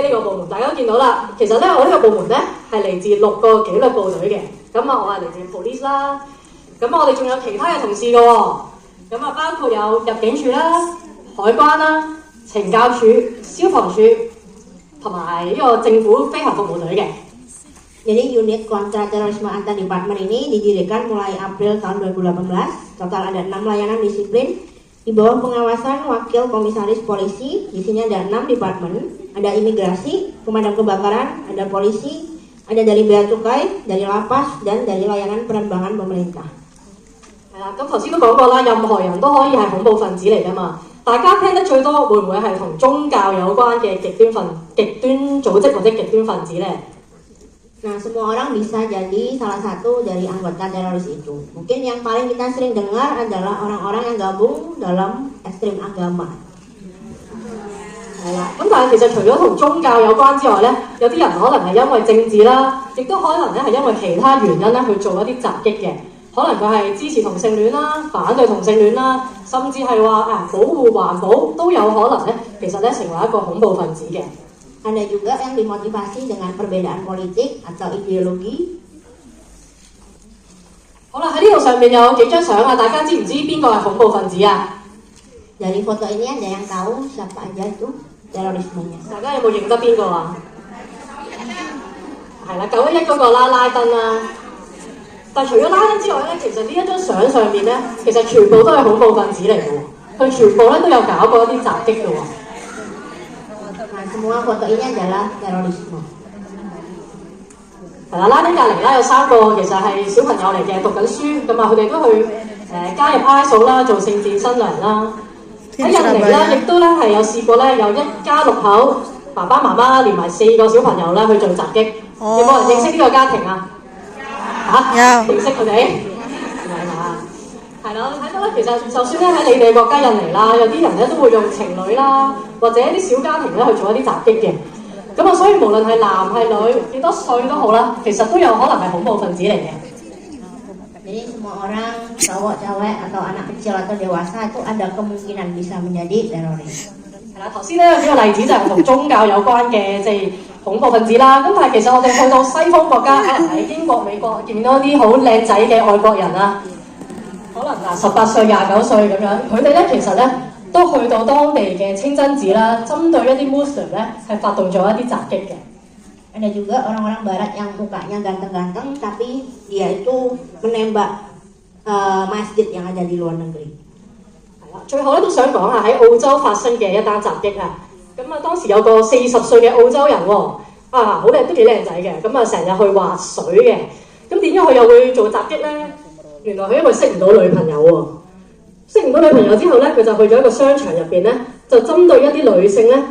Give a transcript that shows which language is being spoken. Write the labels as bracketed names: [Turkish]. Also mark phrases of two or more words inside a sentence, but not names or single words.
[Cantonese] 呢個部門大家都見到啦。其實咧，我呢個部門咧係嚟自6個紀律部隊嘅。咁啊，我係嚟自 police 啦。咁我哋仲有其他嘅同事嘅喎。咁啊，包括有入境處啦、海關啦、懲教處、消防處同埋呢個政府飛行服務隊嘅。 [Indonesian] Jadi unit kontra terorisme antar departemen ini didirikan mulai April tahun 2018. Total ada 6 layanan disiplin di bawah pengawasan wakil komisaris polisi. Di sini ada 6 departemen, ada imigrasi, pemadam kebakaran, ada polisi, ada dari bea cukai, dari lapas, dan dari layanan penerbangan pemerintah. [Cantonese] 係啦，咁頭先都講過啦，任何人都可以係恐怖分子嚟㗎嘛。大家聽得最多會唔會係同宗教有關嘅極端組織或者極端分子呢？ [Indonesian] Nah, semua orang bisa jadi salah satu dari anggota teroris itu. Mungkin yang paling kita sering dengar adalah orang-orang yang gabung dalam ekstrim agama. [Cantonese] 係啦，咁但係其實除咗同宗教有關之外咧，有啲人可能係因為政治啦，亦都可能咧係因為其他原因咧去做一啲襲擊嘅。可能佢係支持同性戀啦、反對同性戀啦，甚至係話保護環保都有可能咧，其實咧成為一個恐怖分子嘅。 [Indonesian] Ada juga yang dimotivasi dengan perbedaan politik atau ideologi. [Cantonese] 好啦，喺呢度上面有幾張相啊，大家知唔知邊個係恐怖分子啊？ [Indonesian] Dari foto ini ada yang tahu siapa aja itu terorismenya. [Cantonese] 大家有冇認得邊個啊？係啦，911嗰個啦，拉登啦。但係除咗拉登之外咧，其實呢一張相上面咧，其實全部都係恐怖分子嚟嘅喎，佢全部咧都有搞過一啲襲擊嘅喎。 [Indonesian] Nah, semua foto ini adalah terorisme. [Cantonese] 係啦，拉丁隔離啦有3個其實係小朋友嚟嘅，讀緊書，咁啊佢哋都去加入 ISO 啦，做聖戰新娘啦。喺印尼啦，亦都咧係有試過咧，有一家6口，爸爸媽媽連埋4個小朋友啦去做襲擊。有冇人認識呢個家庭啊？有認識佢哋？係嘛？係啦，睇到咧，其實就算咧喺你哋國家印尼啦，有啲人咧都會用情侶啦，或者啲小家庭咧去做一啲襲擊嘅。咁啊，所以無論係男係女，幾多歲都好啦，其實都有可能係恐怖分子嚟嘅。 [Indonesian] Jadi semua orang, cowok, cewek, atau anak kecil atau dewasa itu ada kemungkinan bisa menjadi teroris. [Cantonese] 係啦，頭先咧有幾個例子就係同宗教有關嘅，即係恐怖分子啦。咁但係其實我哋去到西方國家，可能喺英國、美國見到啲好靚仔嘅外國人啊，可能18歲、29歲咁樣，佢哋咧其實咧都去到當地嘅清真寺啦，針對一啲 Muslim 咧係發動咗一啲襲擊嘅。 [Indonesian] Ada juga orang-orang barat yang mukanya ganteng-ganteng tapi dia itu menembak masjid yang ada di luar negeri. [Cantonese] 係啦，最後咧都想講下喺澳洲發生嘅一單襲擊啊！咁啊當時有個40歲嘅澳洲人喎，好靚都幾靚仔嘅，咁啊成日去滑水嘅，咁點解佢又會做襲擊咧？原來佢因為識唔到女朋友喎，識唔到女朋友之後咧，佢就去咗一個商場入邊咧，就針對一啲女性咧。